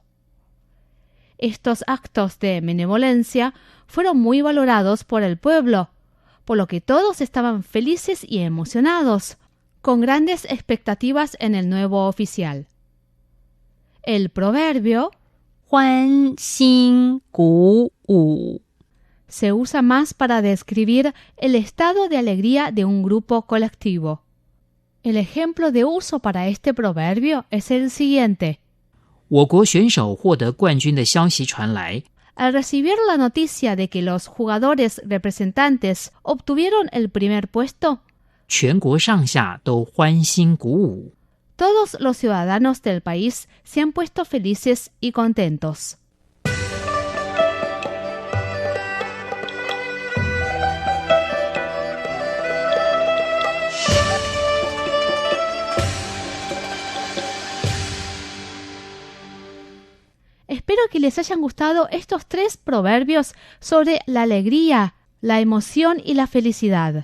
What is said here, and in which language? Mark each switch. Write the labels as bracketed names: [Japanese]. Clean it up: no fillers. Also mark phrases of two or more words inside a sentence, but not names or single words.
[Spanish] Estos actos de benevolencia fueron muy valorados por el pueblo, por lo que todos estaban felices y emocionados, con grandes expectativas en el nuevo oficial. El proverbio [Chinese] 欢欣鼓舞。 [Spanish] se usa más para describir el estado de alegría de un grupo colectivo. El ejemplo de uso para este proverbio es el siguiente. [Chinese] 我国选手获得冠军的消息传来， [Spanish] Al recibir la noticia de que los jugadores representantes obtuvieron el primer puesto, [Chinese] 全国上下都欢欣鼓舞。 [Spanish] todos los ciudadanos del país se han puesto felices y contentos. Espero que les hayan gustado estos 3 proverbios sobre la alegría, la emoción y la felicidad.